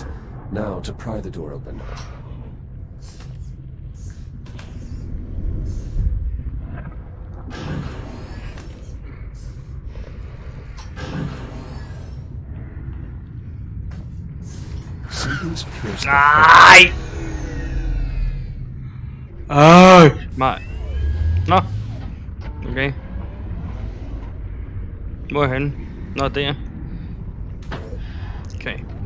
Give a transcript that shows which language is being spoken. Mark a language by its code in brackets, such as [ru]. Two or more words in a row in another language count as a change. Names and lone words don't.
[en] Now to pry the door open. Something's pierced the [da] Nej! Nej. Nå. Okay. Hvor er han? Nå, der. Okay.